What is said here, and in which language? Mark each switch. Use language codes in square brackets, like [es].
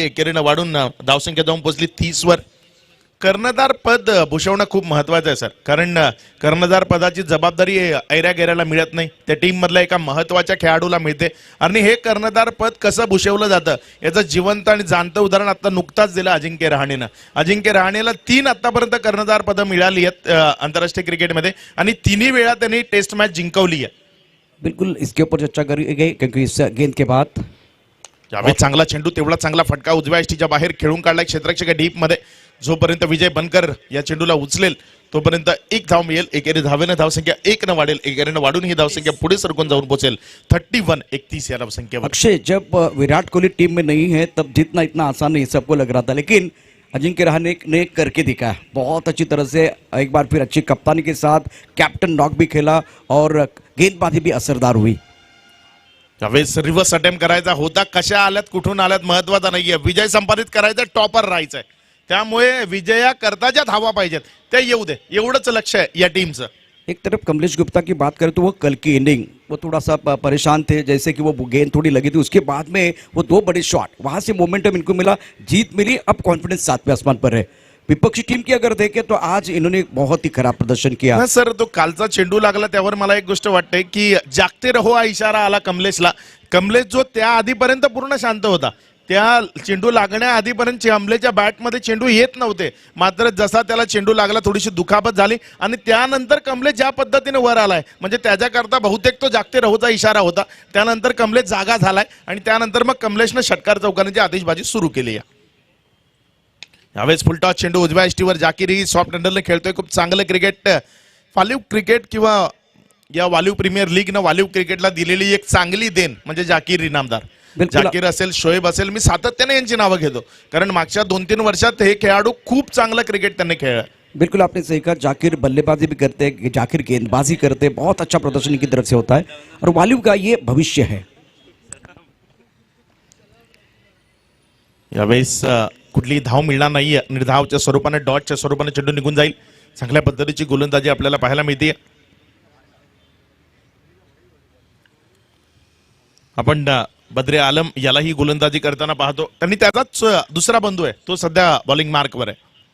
[mr] एकेरीनं वाढून धावसंख्या जाऊन पोहोचली 30 वर. कर्णधार पद भूषवणं खूप महत्वाचं आहे सर, कारण कर्णधार पदाची जबाबदारी ऐऱ्या गैऱ्याला मिळत नाही, त्या टीम मधल्या एका महत्वाच्या खेळाडूला मिळते. आणि हे कर्णधार पद कसं भूषवलं जातं याचं जिवंत आणि जाणतं उदाहरण आता नुकताच दिलं अजिंक्य रहाणेनं. अजिंक्य रहाणेला 3 आतापर्यंत कर्णधार पदं मिळाली आहेत आंतरराष्ट्रीय क्रिकेटमध्ये आणि 3ही वेळा त्यांनी टेस्ट मॅच जिंकवली आहे. [hi] बिल्कुल इसके ऊपर चर्चा करेंगे क्योंकि इस गेंद के बाद [mr] यावेळी चांगला चेंडू, तेवढा चांगला फटका उजव्या यष्टीच्या बाहेर खेळून काढलाय क्षेत्ररक्षक डीप मध्ये. जोपर्यंत विजय बनकर या चेंडूला उचलेल तोपर्यंत 1 धाव मिळेल. एकेरी धावेनं धावसंख्या 1 वाढेल. एकेरीनं वाढून ही धावसंख्या पुढे सरकून जाऊन पोहोचेल 31-31 या धावसंख्येवर. [hi] अक्षय, जब विराट कोहली टीम में नहीं है तब जीतना इतना आसान नहीं सबको लग रहा था, लेकिन अजिंक्य रहाणे ने करके दिखाया बहुत अच्छी तरह से. एक बार फिर अच्छी कप्तानी के साथ कैप्टन नॉक भी खेला और गेंदबाजी भी असरदार हुई. [mr] यावेळेस रिव्हर्स अटेम्प्ट करायचा होता. कशा आल्यात कुठून आल्यात महत्वाचा नाहीये, विजय संपादित करायचा, टॉपर राहायचंय. त्यामुळे विजया करता ज्या धावा पाहिजेत त्या येऊ दे, एवढंच लक्ष आहे या टीमचं. [hi] एक तरफ कमलेश गुप्ता की बात करें तो वो कल की इनिंग वो थोड़ा सा परेशान थे, जैसे कि वो गेंद थोड़ी लगी थी, उसके बाद में वो 2 बड़े शॉट, वहां से मोमेंटम इनको मिला, जीत मिली. अब कॉन्फिडेंस 7वें आसमान पर है. विपक्षी टीम की अगर देखें तो आज इन्होंने बहुत ही खराब प्रदर्शन किया. [mr] सर, तो कालचा चेंडू लागला त्यावर मला एक गोष्ट वाटते की [hi] जागते रहो [mr] हा इशारा आला कमलेशला. कमलेश जो त्या आधीपर्यंत पूर्ण शांत होता, त्या चेंडू लागण्या आधीपर्यंत कमलेशच्या बॅटमध्ये चेंडू येत नव्हते. मात्र जसा त्याला चेंडू लागला थोडीशी दुखापत झाली आणि त्यानंतर कमलेश ज्या पद्धतीने वर आलाय म्हणजे त्याच्याकरता बहुतेक तो जागते रहोचा इशारा होता. त्यानंतर कमलेश जागा झालाय आणि त्यानंतर मग कमलेशनं षटकार चौकारांची आतिषबाजी सुरू केली आहे. यावेळेस फुलटॉस चेंडू उजव्या यष्टीवर जाकीर सॉफ्ट हँडलने खेळतोय. खूप चांगलं क्रिकेट वालीव क्रिकेट किंवा या वालीव प्रीमियर लीगनं वालीव क्रिकेटला दिलेली एक चांगली देण म्हणजे जाकीर इनामदार. जाकीर असेल, शोएब असेल, मी सातत्याने यांची नावं घेतो कारण मागच्या 2-3 वर्षात हे खेळाडू खूप चांगलं क्रिकेट त्यांनी खेळलं. [hi] बिल्कुल आपने सही कहा, जाकिर बल्लेबाजी भी करते हैं, जाकिर गेंदबाजी करते हैं, बहुत अच्छा प्रदर्शन की तरफ से होता है और वालिव का ये भविष्य है. [mr] यावेळेस कुठली धाव मिळणार नाहीये, निर्धावच्या स्वरूपाने डॉटच्या स्वरूपाने चेंडू निघून जाईल. चांगल्या पद्धतीची गोलंदाजी आपल्याला पाहायला मिळते. आपण बद्रे आलम यालाही गोलंदाजी करताना पाहतो. त्यांनी त्याचाच दुसरा बंधू आहे, तो सध्या बॉलिंग मार्कवर आहे.